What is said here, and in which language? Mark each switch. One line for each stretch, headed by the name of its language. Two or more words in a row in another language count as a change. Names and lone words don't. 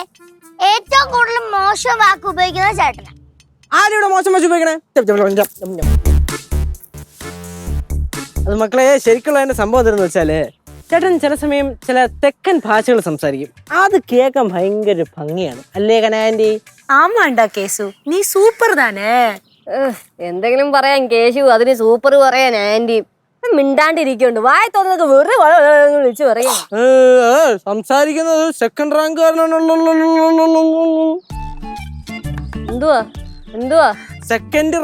Malayalam: ഏറ്റവും കൂടുതൽ മോശം വാക്ക് ഉപയോഗിക്കുന്ന ചേട്ടനാ. ആരുടെ മോശം വശം ഉപയോഗിക്കണേ? അത് മക്കളെ ശരിക്കുള്ള അതിന്റെ സംഭവം എന്താണെന്ന് വെച്ചാല്, ചേട്ടൻ ചില സമയം ചില തെക്കൻ ഭാഷകൾ സംസാരിക്കും. അത് കേൾക്കാൻ ഭയങ്കര ഭംഗിയാണ്, അല്ലേ കനാൻറ്റി?
Tamil: ஆமாண்டா கேசு, நீ சூப்பர் தானே.
Malayalam: എന്തെങ്കിലും പറയാൻ കേശു, അതിന് സൂപ്പർ പറയാൻ ആന്റി. മിണ്ടാണ്ടിരിക്കുന്നുണ്ട്, വായ തോന്നുന്നൊക്കെ വെറുതെ വിളിച്ചു പറയാ. സംസാരിക്കുന്നത്
English: second rank.
Malayalam: എന്തുവാ എന്തുവാ? സെക്കൻഡ്